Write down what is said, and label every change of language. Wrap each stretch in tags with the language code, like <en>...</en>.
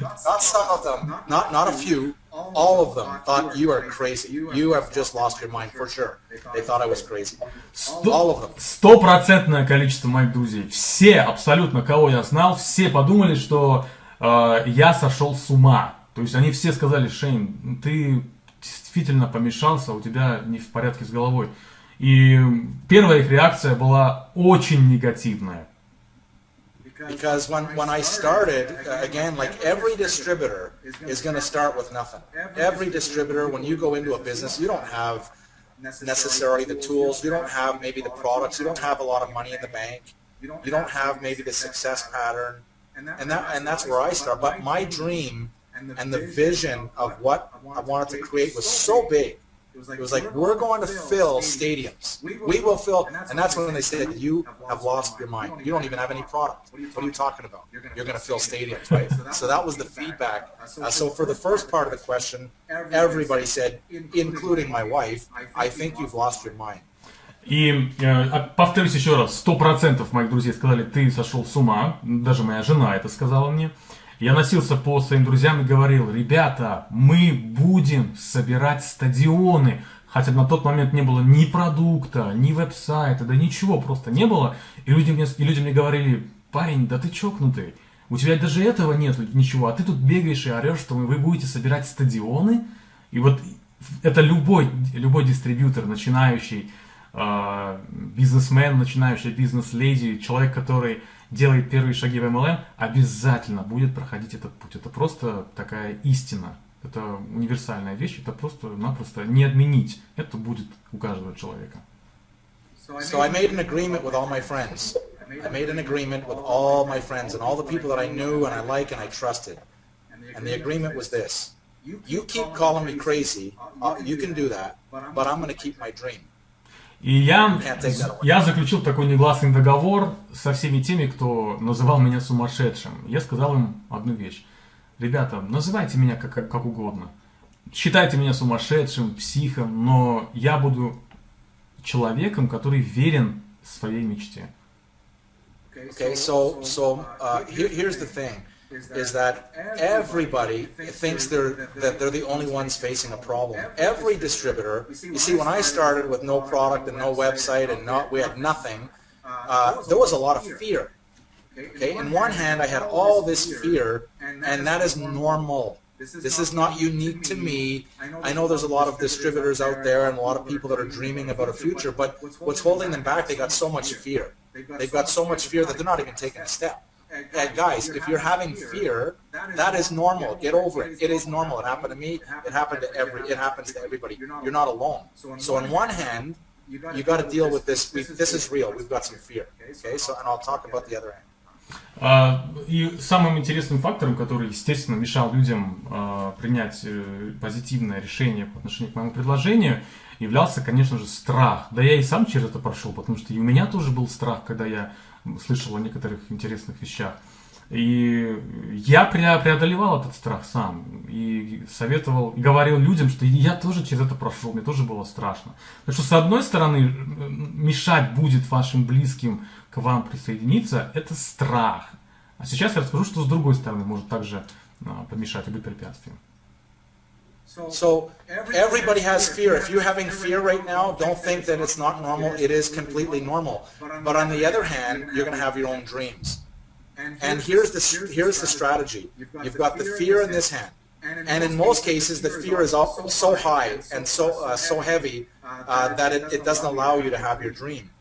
<en>Not some of them, not a few, all of them thought you are crazy. You have just lost your mind for sure. They thought I was crazy. All of them.</en> <ru>100% количество моих друзей, все абсолютно, кого я знал, все подумали, что я сошел с ума. То есть они все сказали: Шейн, ты действительно помешался, у тебя не в порядке с головой. И первая их реакция была очень негативная.</ru> <en>Because when I started, again, like every distributor is going to start with nothing. Every distributor, when you go into a business, you don't have necessarily the tools, you don't have maybe the products, you don't have a lot of money in the bank, you don't have maybe the success pattern, and that's where I start. But my dream and the vision of what I wanted to create was so big. It was like, we're going to fill stadiums. We will fill, and that's when they said, you have lost your mind. You don't even have any product. What are you talking about? You're going to fill stadiums, right? So that was the feedback. So for the first part of the question, everybody said, including my wife, I think you've lost your mind.</en> <ru>И повторюсь еще раз, 100% моих друзей сказали, ты сошел с ума, даже моя жена это сказала мне. Я носился по своим друзьям и говорил, ребята, мы будем собирать стадионы. Хотя на тот момент не было ни продукта, ни веб-сайта, да ничего просто не было. И люди мне говорили, парень, да ты чокнутый, у тебя даже этого нету, ничего, а ты тут бегаешь и орешь, что вы будете собирать стадионы. И вот это любой дистрибьютор, начинающий бизнесмен, начинающий бизнес-леди, человек, который делает первые шаги в MLM, обязательно будет проходить этот путь. Это просто такая истина. Это универсальная вещь, это просто-напросто не отменить. Это будет у каждого человека.</ru> <en>So I made an agreement with all my friends. I made an agreement with all my friends and all the people that I knew and I liked and I trusted. And the agreement was this. You keep calling me crazy, you can do that, but I'm going to keep my dream.</en> <ru>И я заключил такой негласный договор со всеми теми, кто называл меня сумасшедшим. Я сказал им одну вещь. Ребята, называйте меня как угодно. Считайте меня сумасшедшим, психом, но я буду человеком, который верен своей мечте.</ru> <en>Okay, so here's the thing. Is that everybody thinks that they're the only ones facing a problem. Every distributor, you see, when I started with no product and no website and we had nothing, there was a lot of fear. Okay, in one hand, I had all this fear, and that is normal. This is not unique to me. I know there's a lot of distributors out there and a lot of people that are dreaming about a future, but what's holding them back, they got so much fear. They've got so much fear that they're not even taking a step. Guys, if you're having fear, that is normal. Get over it. It is normal. It happened to me. It happens to everybody. You're not alone. So on one hand, you got to deal with this. This is real. We've got some fear. Okay. So, and I'll talk about the other end.</en> <ru>И самым интересным фактором, который, естественно, мешал людям принять позитивное решение по отношению к моему предложению, являлся, конечно же, страх. Да я и сам через это прошел, потому что и у меня тоже был страх, когда я слышал о некоторых интересных вещах. И я преодолевал этот страх сам. И советовал, и говорил людям, что я тоже через это прошел, мне тоже было страшно. Так что, с одной стороны, мешать будет вашим близким к вам присоединиться, это страх. А сейчас я расскажу, что с другой стороны может также помешать и быть препятствием.</ru> <en>So everybody has fear. If you're having fear right now, don't think that it's not normal. It is completely normal. But on the other hand, you're going to have your own dreams. And here's the strategy. You've got the fear in this hand. And in most cases, the fear is so high and so heavy that it doesn't allow you to have your dream.</en>